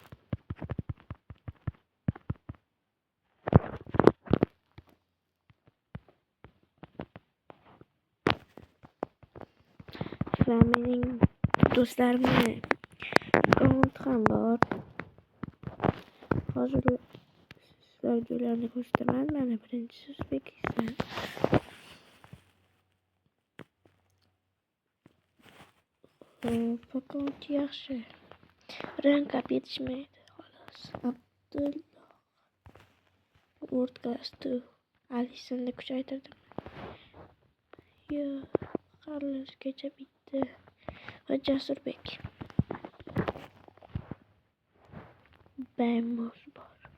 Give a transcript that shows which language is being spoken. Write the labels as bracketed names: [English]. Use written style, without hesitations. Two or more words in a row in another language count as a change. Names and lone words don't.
[Uzbek] Va mening do'stlarimni akkaunt ham bor. Hozir sizlarga ularni ko'rsataman. Mana birinchisi O'zbekiston. Akkaunt yaxshi. [English] Rank up [Uzbek] yetishmaydi, xolos. Abdulloh. World Class 2. Alisonni kuchaytirdim. Yo'q, Carlosgacha bitti. Va Jasurbek. Bamos bor.